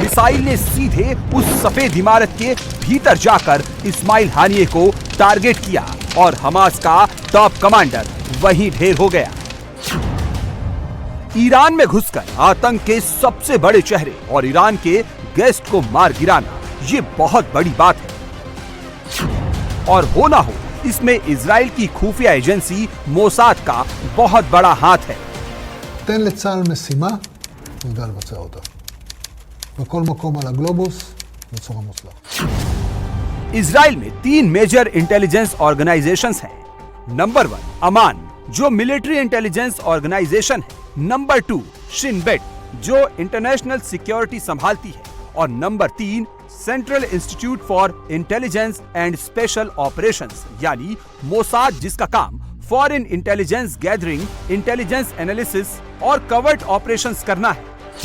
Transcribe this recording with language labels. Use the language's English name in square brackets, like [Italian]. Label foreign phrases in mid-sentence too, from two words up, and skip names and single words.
[Hindi] मिसाइल ने सीधे उस सफेद इमारत के भीतर जाकर इस्माइल हानिये को टारगेट किया और हमास का [English] top commander [Hindi] वहीं ढेर हो गया। ईरान में घुसकर आतंक के सबसे बड़े चेहरे और ईरान के गेस्ट को मार गिराना, ये बहुत बड़ी बात है। और हो ना हो, इसमें इजराइल की खुफिया एजेंसी मोसाद का बहुत बड़ा हाथ है। [Hebrew] תן לצה"ל משימה, הוא יודע לבצע אותה. בכל מקום על הגלובוס, בצורה מוצלחת. [Hindi] इजराइल में 3 [English] major intelligence organizations [Hindi] हैं। नंबर 1 अमान, जो [English] military intelligence organization [Hindi] है। नंबर 2 शिन बेट, जो [English] international security [Hindi] संभालती है। और नंबर 3 सेंट्रल इंस्टीट्यूट फॉर इंटेलिजेंस एंड स्पेशल ऑपरेशंस, यानी मोसाद, जिसका काम [English] foreign intelligence gathering, intelligence analysis [Hindi] और [English] covert operations [Hindi] करना है।